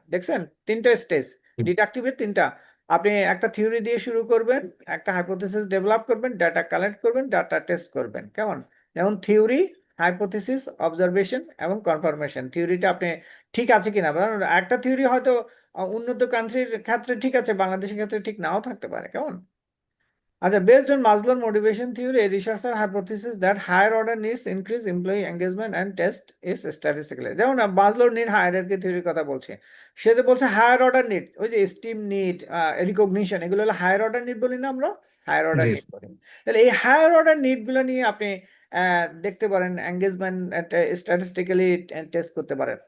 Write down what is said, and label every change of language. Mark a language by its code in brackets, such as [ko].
[bn] দেখছেন তিনটা স্টেজ ডিডাকটিভের, তিনটা। আপনি একটা থিওরি দিয়ে শুরু করবেন, একটা হাইপোথিসিস ডেভেলপ করবেন, ডাটা কালেক্ট করবেন, ডাটা টেস্ট করবেন। কেমন? যেমন থিওরি, হাইপোথিসিস, অবজারভেশন এবং কনফার্মেশন। থিওরিটা আপনি ঠিক আছে কিনা, কারণ একটা থিওরি হয়তো উন্নত কান্ট্রির ক্ষেত্রে ঠিক আছে, বাংলাদেশের ক্ষেত্রে ঠিক নাও থাকতে পারে। কেমন? [en] আচ্ছা, based on Maslow's motivation theory, a researcher hypothesis that higher order needs increase employee engagement and test is statistically. [bn] যেমন মাসলোর নিড হায়ারার্কি থিওরির কথা বলছে, সে যে বলছে হায়ার অর্ডার নিড, ওই যে স্টিম নিড, রিকগনিশন, এগুলো হলো হায়ার অর্ডার নিড বলি না আমরা, হায়ার অর্ডার জি নিড স্যার। বলি। তাহলে এই হায়ার অর্ডার নিড গুলো নিয়ে আপনি দেখতে পারেন, এঙ্গেজমেন্ট স্ট্যাটিস্টিক্যালি টেস্ট করতে পারেন।